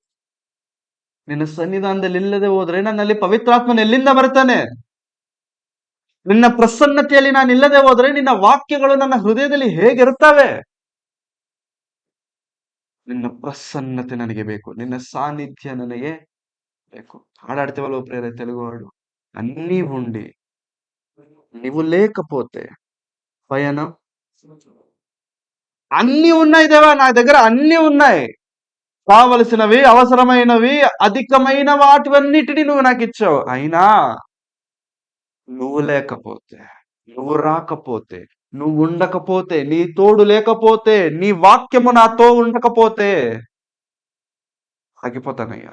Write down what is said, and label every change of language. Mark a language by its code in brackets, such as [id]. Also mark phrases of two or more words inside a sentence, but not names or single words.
[kn] ನಿನ್ನ ಸನ್ನಿಧಾನದಲ್ಲಿ ಇಲ್ಲದೆ ಹೋದ್ರೆ ನನ್ನಲ್ಲಿ ಪವಿತ್ರಾತ್ಮನ ಎಲ್ಲಿಂದ ಬರ್ತಾನೆ? ನಿನ್ನ ಪ್ರಸನ್ನತೆಯಲ್ಲಿ ನಾನು ಇಲ್ಲದೆ ಹೋದ್ರೆ ನಿನ್ನ ವಾಕ್ಯಗಳು ನನ್ನ ಹೃದಯದಲ್ಲಿ ಹೇಗಿರುತ್ತವೆ? ನಿನ್ನ ಪ್ರಸನ್ನತೆ ನನಗೆ ಬೇಕು, ನಿನ್ನ ಸಾನ್ನಿಧ್ಯ ನನಗೆ ಬೇಕು. ಹಾಡಾಡ್ತೇವಲ್ವ ಪ್ರೇರೆ, ತೆಲುಗು ಹಾಡು, [te] అన్నీ ఉండి నీవు లేకపోతే పయనం. అన్ని ఉన్నాయి దేవా, నా దగ్గర అన్ని ఉన్నాయి, కావలసినవి, అవసరమైనవి, అధికమైన వాటివన్నిటిని నువ్వు నాకు ఇచ్చావు. అయినా నువ్వు లేకపోతే, నువ్వు రాకపోతే, నువ్వు ఉండకపోతే, నీ తోడు లేకపోతే, నీ వాక్యము నాతో ఉండకపోతే ఆగిపోతానయ్యా.